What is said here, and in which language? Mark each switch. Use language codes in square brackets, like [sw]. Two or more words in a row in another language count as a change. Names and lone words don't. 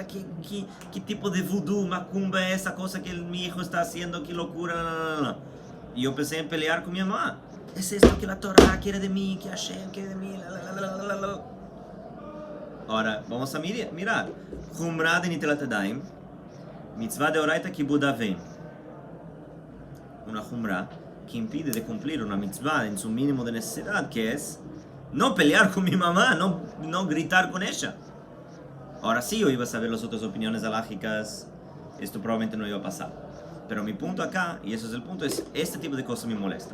[es] ¿Qué tipo de vudú, macumba es esa cosa que mi hijo está haciendo? ¿Qué locura? No. Y yo empecé a pelear con mi mamá. Es esto que la Torah quiere de mí, que Hashem quiere de mí. Ahora, vamos a mirar. [he] חומרה de נטילת ידיים, מצווה de אורייתא כיבוד אב ואם. [es] Una jumra que impide de cumplir una mitzvah en su mínimo de necesidad, que es no pelear con mi mamá, no gritar con ella. Ahora sí, yo iba a saber las otras opiniones halajicas, esto probablemente no iba a pasar. Pero mi punto acá, y eso es el punto, es este tipo de cosas me molesta.